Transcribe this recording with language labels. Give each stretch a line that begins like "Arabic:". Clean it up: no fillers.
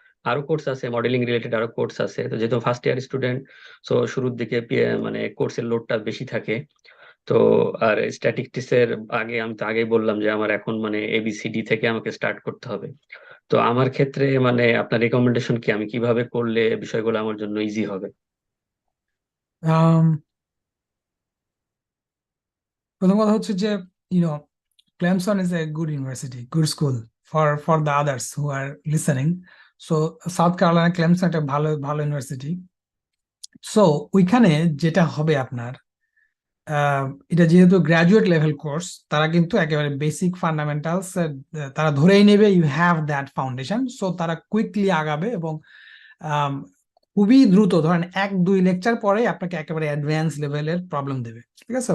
Bangla: আরো কোর্স আছে, modelling related আরো কোর্স আছে। তো যেহেতু ফার্স্ট ইয়ার স্টুডেন্ট, সো শুরুর দিকে মানে কোর্সের লোডটা বেশি থাকে। তো আর স্ট্যাটিস্টিক্স এর আগে আমি তো আগেই বললাম যে আমার এখন মানে এবিসিডি থেকে আমাকে স্টার্ট করতে হবে। তো আমার ক্ষেত্রে মানে আপনার রেকমেন্ডেশন কি, আমি কিভাবে করলে বিষয়গুলো আমার জন্য ইজি হবে? প্রথম কথা হচ্ছে যে
English: You know Clemson is a good university, good school for the others who are listening.
Bangla: So south Carolina Clemson একটা ভালো ভালো ইউনিভার্সিটি। সো ওইখানে যেটা হবে আপনার, এটা যেহেতু গ্রাজুয়েট লেভেল কোর্স, তারা কিন্তু একেবারে বেসিক ফান্ডামেন্টালস তারা ধরেই নেবে
English: You have that foundation.
Bangla: So তারা কুইকলি আগাবে এবং খুবই দ্রুত, ধরেন 1-2 লেকচার পরে আপনাকে একেবারে অ্যাডভান্স লেভেলের প্রবলেম দেবে, ঠিক আছে?